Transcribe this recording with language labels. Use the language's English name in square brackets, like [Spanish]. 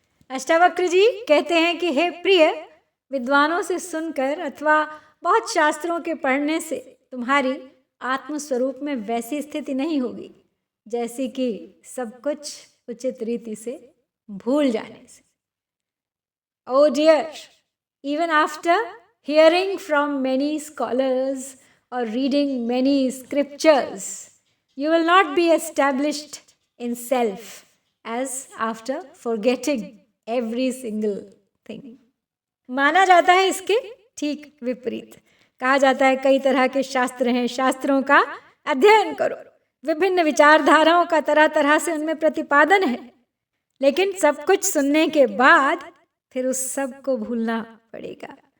[Hindi] अष्टावक्र जी कहते हैं कि हे प्रिय, विद्वानों से सुनकर अथवा बहुत शास्त्रों के पढ़ने से तुम्हारी आत्मस्वरूप में वैसी स्थिति नहीं होगी जैसी कि सब कुछ उचित रीति से भूल जाने से। [English] Oh dear, even after hearing from many scholars or reading many scriptures, you will not be established in self as after forgetting every single thing. [Hindi] माना जाता है इसके ठीक विपरीत। कहा जाता है कई तरह के शास्त्र हैं, शास्त्रों का अध्ययन करो, विभिन्न विचारधाराओं का तरह तरह से उनमें प्रतिपादन है, लेकिन सब कुछ सुनने के बाद फिर उस सब को भूलना पड़ेगा।